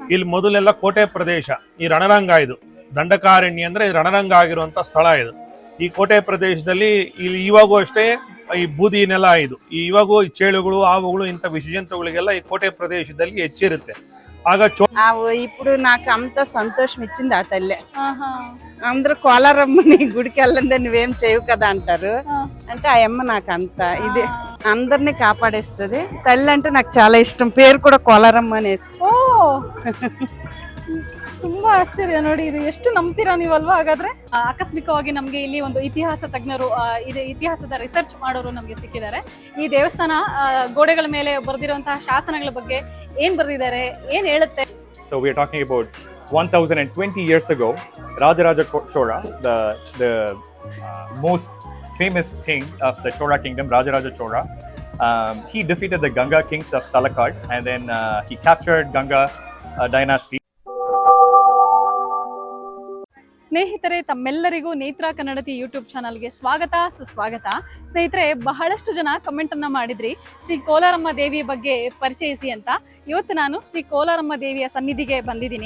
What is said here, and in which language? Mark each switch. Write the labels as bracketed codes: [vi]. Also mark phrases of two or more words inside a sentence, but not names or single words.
[kn] ಇಲ್ಲಿ ಮೊದಲೆಲ್ಲ ಕೋಟೆ ಪ್ರದೇಶ, ಈ ರಣರಂಗ ಇದು ದಂಡಕಾರಣ್ಯ ಅಂದ್ರೆ ರಣರಂಗ ಆಗಿರುವಂತ ಸ್ಥಳ ಇದು. ಈ ಕೋಟೆ ಪ್ರದೇಶದಲ್ಲಿ ಇಲ್ಲಿ ಇವಾಗೂ ಅಷ್ಟೇ ಈ ಬೂದಿ ನೆಲ ಇದು. ಇವಾಗೂ ಚೇಳುಗಳು, ಹಾವುಗಳು, ಇಂಥ ವಿಷಜಂತುಗಳಿಗೆಲ್ಲ ಈ ಕೋಟೆ ಪ್ರದೇಶದಲ್ಲಿ ಹೆಚ್ಚಿರುತ್ತೆ. ఆగ [te] ఇప్పుడు నాకు అంత సంతోషం ఇచ్చింది ఆ తల్లి. అందరూ కోలారమ్మని గుడికి వెళ్ళండి నువ్వేం చేయవు కదా అంటారు. అంటే ఆ అమ్మ నాకు అంత ఇది అందరినీ కాపాడేస్తుంది. తల్లి అంటే నాకు చాలా ఇష్టం. పేరు కూడా కోలారమ్మ అనేసి. [kn] ತುಂಬಾ ಆಶ್ಚರ್ಯ ನೋಡಿ, ಇದು ಎಷ್ಟು ನಂಬ್ತೀರಾ ನೀವಲ್ವಾ? ಹಾಗಾದ್ರೆ ಆಕಸ್ಮಿಕವಾಗಿ ನಮ್ಗೆ ಇಲ್ಲಿ ಒಂದು ಇತಿಹಾಸ ತಜ್ಞರು, ಇದು ಇತಿಹಾಸದ ರಿಸರ್ಚ್ ಮಾಡೋರು ನಮ್ಗೆ ಸಿಕ್ಕಿದ್ದಾರೆ. ಈ ದೇವಸ್ಥಾನ ಗೋಡೆಗಳ ಮೇಲೆ ಬರೆದಿರುವಂತಹ ಶಾಸನಗಳ ಬಗ್ಗೆ ಏನ್ ಬರೆದಿದ್ದಾರೆ, ಏನ್ ಹೇಳುತ್ತೆ? [en] So we are talking about 1020 years ago, Rajaraja Chola, the most famous king of the Chola kingdom, Rajaraja Chola, he defeated the Ganga kings of Talakad, and then he captured Ganga dynasty. [kn] ಸ್ನೇಹಿತರೆ, ತಮ್ಮೆಲ್ಲರಿಗೂ ನೇತ್ರ ಕನ್ನಡತಿ ಯೂಟ್ಯೂಬ್ ಚಾನಲ್ಗೆ ಸ್ವಾಗತ, ಸುಸ್ವಾಗತ. ಸ್ನೇಹಿತರೆ, ಬಹಳಷ್ಟು ಜನ ಕಮೆಂಟ್ ಅನ್ನ ಮಾಡಿದ್ರಿ ಶ್ರೀ ಕೋಲಾರಮ್ಮ ದೇವಿಯ ಬಗ್ಗೆ ಪರಿಚಯಿಸಿ ಅಂತ. ಇವತ್ತು ನಾನು ಶ್ರೀ ಕೋಲಾರಮ್ಮ ದೇವಿಯ ಸನ್ನಿಧಿಗೆ ಬಂದಿದ್ದೀನಿ.